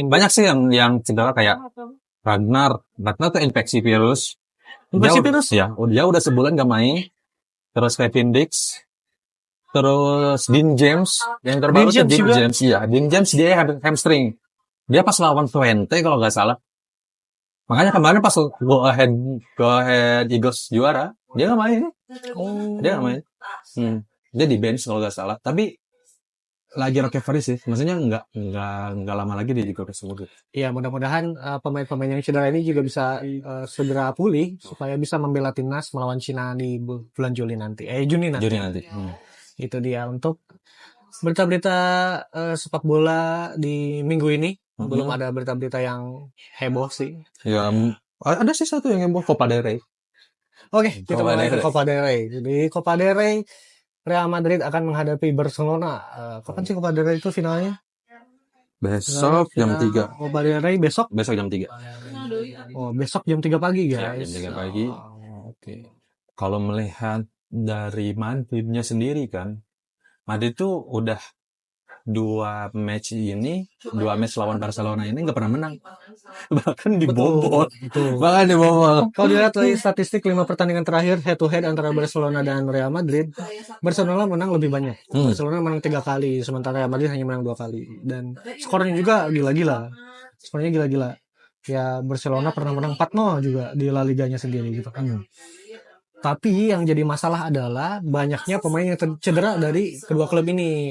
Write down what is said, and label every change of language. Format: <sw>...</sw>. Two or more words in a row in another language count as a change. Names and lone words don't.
<id>Banyak sih yang cedera kayak Ragnar tuh infeksi virus. Infeksi virus? Ya, dia udah sebulan nggak main. Terus Kevin Dix Terus Dean James yang terbaru Dean tuh James Dean juga. James, iya. Dean James dia hamstring. Dia pas lawan Twente kalau nggak salah. Makanya kemarin pas go ahead Eagles juara, dia nggak main. Dia nggak main. Dia di bench kalau nggak salah. Tapi lagi recovery sih. Maksudnya nggak lama lagi dia juga sembuh. Iya, mudah-mudahan pemain-pemain yang cedera ini juga bisa segera pulih supaya bisa membela timnas melawan Cina di bulan Juni nanti. Juni nanti. Juni nanti. Itu dia untuk berita-berita sepak bola di minggu ini. Belum ada berita-berita yang heboh sih. Ya, ada sih satu yang heboh, Copa del Rey. Oke, kita Copa mulai del ke Rey. Copa del Rey. Di Copa del Rey, Real Madrid akan menghadapi Barcelona. Kapan sih Copa del Rey itu finalnya? Besok jam 3. Copa del Rey besok? Besok jam 3. Oh, besok jam 3 pagi, Ya, guys. jam 3 pagi. Oke. Kalau melihat dari Madridnya sendiri kan, Madrid tuh udah dua match lawan Barcelona ini nggak pernah menang. Bahkan dibobol. Bahkan dibobol. Kalau dilihat dari statistik 5 pertandingan terakhir</id> <en>head to head</en> <id>antara Barcelona dan Real Madrid, Barcelona menang lebih banyak. Barcelona menang 3 kali, sementara Real Madrid hanya menang 2 kali. Dan skornya juga gila-gila. Skornya gila-gila. Ya, Barcelona pernah menang 4-0 juga di La Liganya sendiri gitu kan. Tapi yang jadi masalah adalah banyaknya pemain yang cedera dari kedua klub ini.</id>